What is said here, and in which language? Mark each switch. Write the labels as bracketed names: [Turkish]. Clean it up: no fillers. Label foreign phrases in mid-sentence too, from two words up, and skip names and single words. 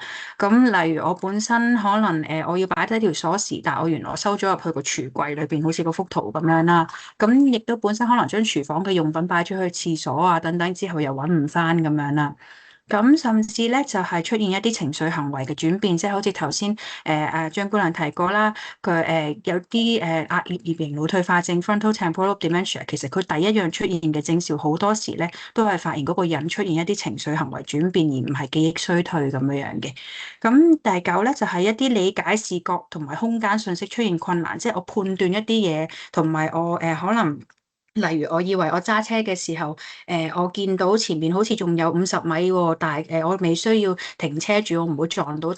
[Cantonese] 咁例如我本身可能我要擺低條鎖匙，但係我原來收咗入去個櫥櫃裏邊，好似個幅圖咁樣啦。咁亦都本身可能將廚房嘅用品擺咗去廁所啊等等，之後又揾唔翻咁樣啦。咁甚至咧就係出現一啲情緒行為嘅轉變，即係好似頭先張姑娘提過啦，佢有啲壓裂型腦退化症 [English] frontal temporal lobe dementia， [Cantonese] 其實佢第一樣出現嘅徵兆好多時咧都係發現嗰個人出現一啲情緒行為轉變，而唔係記憶衰退咁樣樣嘅。咁第9咧就係一啲理解視覺同埋空間信息出現困難，即係我判斷一啲嘢，同埋我可能。例如，我以為我揸車嘅時候，我見到前面好似仲有50米喎，但係我未需要停車住，我唔會撞到。